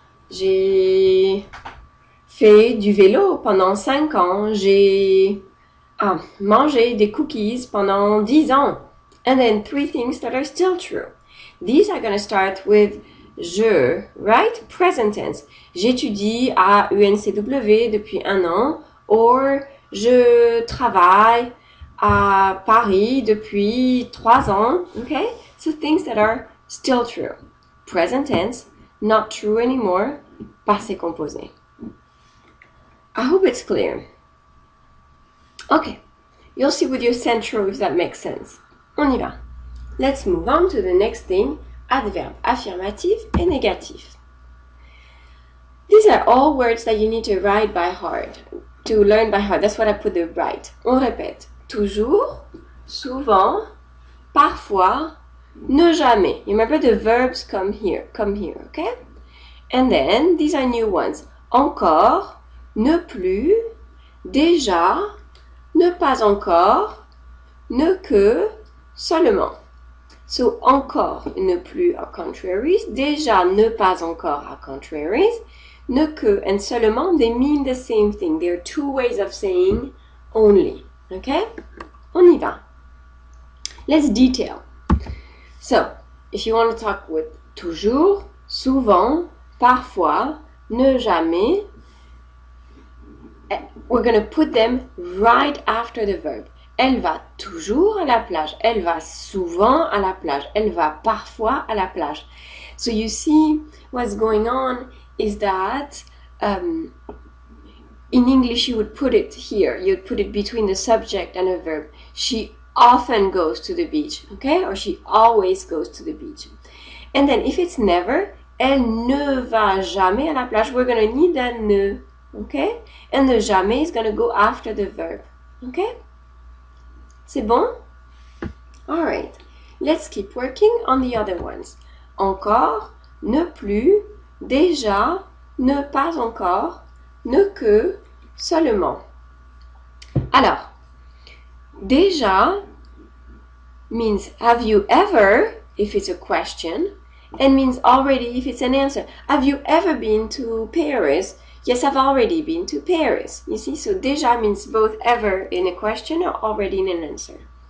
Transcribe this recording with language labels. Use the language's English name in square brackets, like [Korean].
[French] J'ai fait du vélo pendant 5 ans. J'ai mangé des cookies pendant 10 ans. [English] And then 3 things that are still true. These are going to start with je, right? Present tense. [French] J'étudie à UNCW depuis 1 an. Or, je travaille à Paris depuis 3 ans. [English] Okay? So things that are still true. Present tense, not true anymore, passé composé. I hope it's clear. Okay, you'll see with your central if that makes sense. On y va. Let's move on to the next thing, adverbe affirmatif et négatif. These are all words that you need to write by heart, to learn by heart. That's what I put the right. [French] On répète. Toujours, souvent, parfois, ne jamais. [English] You remember the verbs come here, okay? And then, these are new ones. [French] Encore, ne plus, déjà, ne pas encore, ne que, seulement. [English] So, encore, ne plus are contraries. Déjà, ne pas encore are contraries. Ne que and seulement, they mean the same thing. There are 2 ways of saying only. Okay? On y va. Let's detail. So, if you want to talk with toujours, souvent, parfois, ne jamais, we're going to put them right after the verb. [French] Elle va toujours à la plage. Elle va souvent à la plage. Elle va parfois à la plage. [English] So you see what's going on is that in English you would put it here. You'd put it between the subject and a verb. She often goes to the beach, okay? Or she always goes to the beach. [French] And then if it's never, elle ne va jamais à la plage. [English] We're going to need that ne, okay? And the jamais is going to go after the verb, okay? C'est bon? All right. Let's keep working on the other ones. [French] Encore, ne plus, déjà, ne pas encore, ne que, seulement. [English] Alors, déjà means have you ever, if it's a question, and means already if it's an answer. Have you ever been to Paris? Yes, I've already been to Paris. You see, so déjà means both ever in a question or already in an answer.